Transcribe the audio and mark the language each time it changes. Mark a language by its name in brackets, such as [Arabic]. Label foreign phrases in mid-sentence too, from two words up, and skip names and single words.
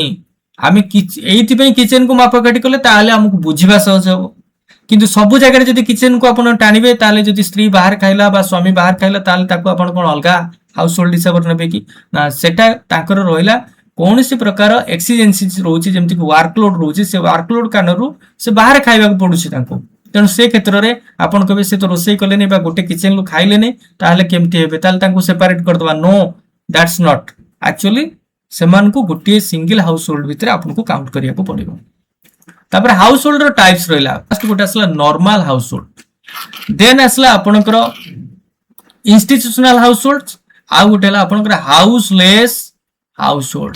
[Odia] ଆମେ ଏଇଥିପାଇଁ କିଚେନକୁ ମାପକାଠି କଲେ ତାହେଲେ ଆମକୁ ବୁଝିବା ସହଜ ହବ, କିନ୍ତୁ ସବୁ ଜାଗାରେ ଯଦି କିଚେନକୁ ଆପଣ ଟାଣିବେ ତାହେଲେ ଯଦି ସ୍ତ୍ରୀ ବାହାରେ ଖାଇଲା ବା ସ୍ୱାମୀ ବାହାରେ ଖାଇଲା ତାହେଲେ ତାକୁ ଆପଣ କ'ଣ ଅଲଗା ହାଉସ ହୋଲ୍ଡ ହିସାବରେ ନେବେ କି ନା, ସେଟା ତାଙ୍କର ରହିଲା କୌଣସି ପ୍ରକାର ଏକ୍ସିଜେନ୍ସିଜ୍ ରହୁଛି, ଯେମିତିକି ୱାର୍କଲୋଡ୍ ରହୁଛି, ସେ ୱାର୍କଲୋଡ୍ କାରଣରୁ ସେ ବାହାରେ ଖାଇବାକୁ ପଡୁଛି ତାଙ୍କୁ, ତେଣୁ ସେ କ୍ଷେତ୍ରରେ ଆପଣ କହିବେ ସେ ତ ରୋଷେଇ କଲେନି ବା ଗୋଟେ କିଚେନରୁ ଖାଇଲେନି ତାହେଲେ କେମିତି ହେବେ, ତାହେଲେ ତାଙ୍କୁ ସେପାରେଟ କରିଦେବା। [English] No that's not, actually [Odia] ସେମାନଙ୍କୁ ଗୋଟିଏ [English] single household [Odia] ଭିତରେ ଆପଣଙ୍କୁ କାଉଣ୍ଟ କରିବାକୁ ପଡିବ। ତାପରେ ହାଉସ ହୋଲ୍ଡ ର ଟାଇପ୍ସ ରହିଲା, ଫାର୍ଷ୍ଟ ଗୋଟେ ଆସିଲା [English] normal household, [Odia] ଦେନ୍ ଆସିଲା ଆପଣଙ୍କର [English] institutional household, [Odia] ଆଉ ଗୋଟେ ହେଲା ଆପଣଙ୍କର [English] houseless household.